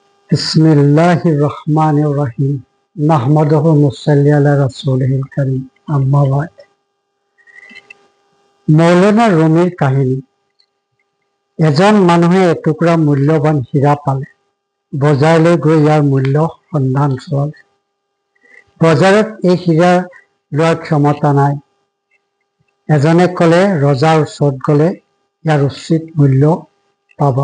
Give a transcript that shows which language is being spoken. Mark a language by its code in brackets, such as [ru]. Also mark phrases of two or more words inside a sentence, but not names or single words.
[ar] بسم الله الرحمن الرحيم نحمده نصلي على رسول الكريم أما بعد. [bn] মৌলানা রুমির কাহিনী। [as] এজন মানুহে এটুকুৰা মূল্যৱান হীৰা পালে। বজাৰলৈ গৈ ইয়াৰ মূল্য সন্ধান চলালে। বজাৰত এই হীৰা লোৱাৰ ক্ষমতা নাই। এজনে ক'লে, ৰজাৰ ওচৰত গ'লে ইয়াৰ উচিত মূল্য পাবা।